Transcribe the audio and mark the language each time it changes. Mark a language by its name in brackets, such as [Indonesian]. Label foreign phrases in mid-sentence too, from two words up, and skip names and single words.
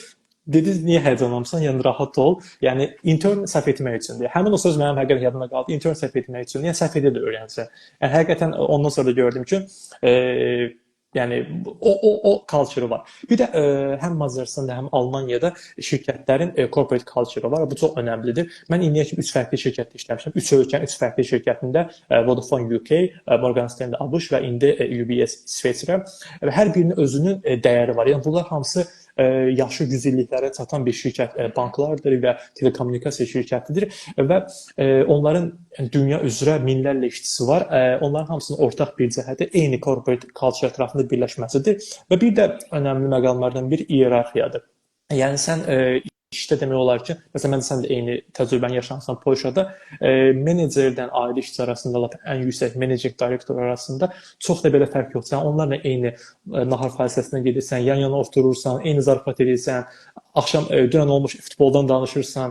[Azerbaijani] Dediniz niyə həyəcanlanmısan? Yəni rahat ol. Yəni intern səhv etmək üçündür. Həmin o söz mənim həqiqətən yadımda qaldı. Intern səhv etmək üçün. Yəni səhv edə də öyrənsə. Yəni həqiqətən ondan sonra da gördüm ki, yəni o culture var. Bir də həm Macaristanda, həm Almaniyada şirkətlərin [English] corporate culture [Azerbaijani] var. Bu çox önəmlidir. Mən indiyə kimi 3 fərqli şirkətdə işləmişəm. 3 ölkənin 3 fərqli şirkətində Vodafone UK, Morgan Stanley ABŞ və indi UBS İsveçrə və hər birinin özünün dəyəri var. Yəni bunlar hamısı yaşı 100 illiklərə çatan bir şirkət, banklardır və telekommunikasiya şirkətidir və onların dünya üzrə minlərlə işçisi var. Onların hamısının ortaq bir cəhəti eyni [English] corporate culture [Azerbaijani] ətrafında birləşməsidir və bir də önəmli məqamlardan biri iyerarxiyadır. Yəni sən işdə demək olar ki, məsələn, sən də eyni təcrübəni yaşamısan Polşada, menecerdən ailə işçisi arasında ən yüksək menecing direktor arasında çox da belə fərq yoxdur. Sən onlarla eyni nahar fasiləsinə gedirsən, yan-yana oturursan, eyni zarafat edirsən, axşam dünən olmuş futboldan danışırsan.